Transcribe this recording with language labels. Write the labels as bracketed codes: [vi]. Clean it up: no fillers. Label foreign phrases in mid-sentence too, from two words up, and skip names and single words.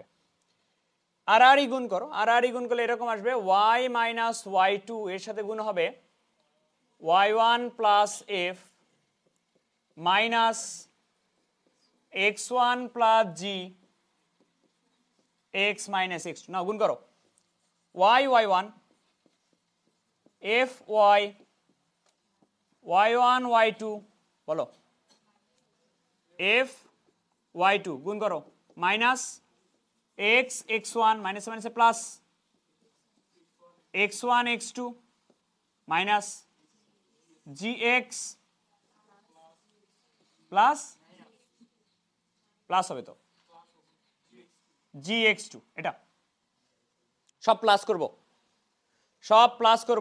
[bn] আর আর গুণ করো, আর আর গুণ করলে এরকম আসবে y মাইনাস y2 এর সাথে গুণ হবে y1 প্লাস f মাইনাস x1 প্লাস g x মাইনাস x2, না গুণ করো y y1 f y y1 y2 বলো f y2 গুণ করো মাইনাস x x1 মাইনাস মাইনাসে প্লাস x1 x2 মাইনাস gx প্লাস প্লাস হবে তো gx2, এটা সব প্লাস করব, সব প্লাস করব।